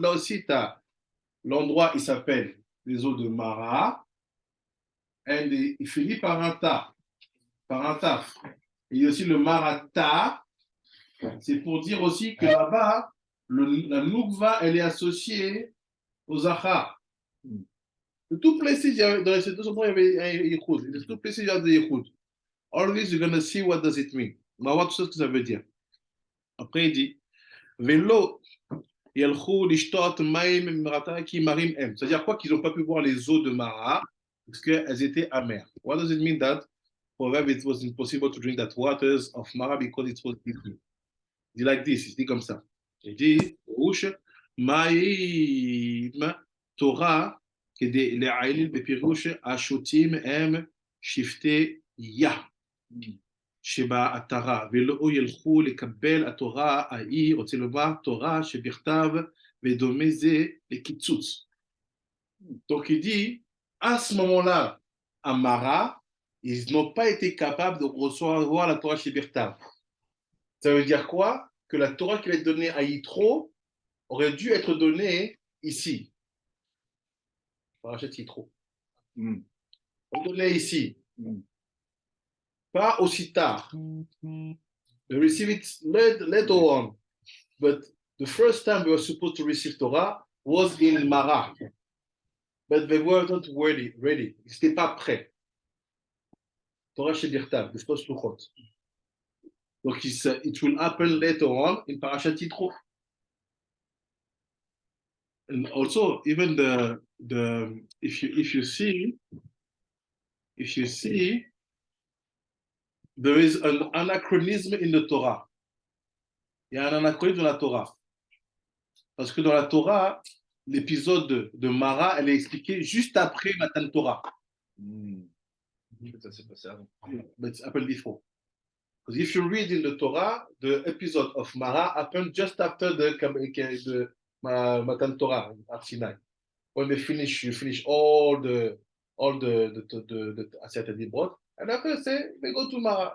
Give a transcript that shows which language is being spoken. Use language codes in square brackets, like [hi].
[fr] Là aussi tu as l'endroit, il s'appelle les eaux de Mara, et il finit par un ta, par un taf. Il y a aussi le Marata. C'est pour dire aussi que là-bas, la Noukva, elle est associée aux Zachar. [en] The two places, [fr] dans ces deux endroits, il y avait un Yichud. [en] The two places, [fr] il y a des Yichud. [en] All this, you're going to see what does it mean. [fr] On va voir tout ce que ça veut dire. Après, il dit, [he] Velo, yelchou lishtot maim marata ki marim em. [fr] C'est-à-dire quoi? Qu'ils n'ont pas pu boire les eaux de Mara parce qu'elles étaient amères. [en] What does it mean that for them it was impossible to drink that waters of Mara because it was bitter? [fr] Il dit [en] like this, [fr] il dit comme ça. Il dit, [he] Rouche, Maïm Torah, כדי להעליל בפירוש השוטים הם שבטי יה שבעטרה, ולא ילכו לקבל התורה ההיא, רוצה לומר תורה שבכתב ודומה זה לקיצוץ. [fr] Donc il dit, à ce moment-là, à Mara, ils n'ont pas été capables de recevoir la Torah chez Birtav. Ça veut dire quoi? Que la Torah qui va être donnée à Yitro aurait dû être donnée ici. Parachat Yitro. Donnée ici. Pas aussi tard. [en] They receive it later on. But the first time they were supposed to receive Torah was in Mara. But they weren't ready. [fr] Ils n'étaient pas prêts. [en] Torah chez Birtav, the first Luchot. [fr] Donc [en] it will happen later on in Parashat Yitro. And also, even if you see, there is an anachronism in the Torah. [fr] Il y a un anachronisme dans la Torah. Parce que dans la Torah, l'épisode de Mara, elle est expliquée juste après Matan Torah. Ça s'est passé avant. [en] But it's happened before. Because if you read in the Torah, the episode of Mara happened just after the Matan Torah at Sinai. when they finish, you finish all the Asiyat Dibrot, and after say they go to Mara.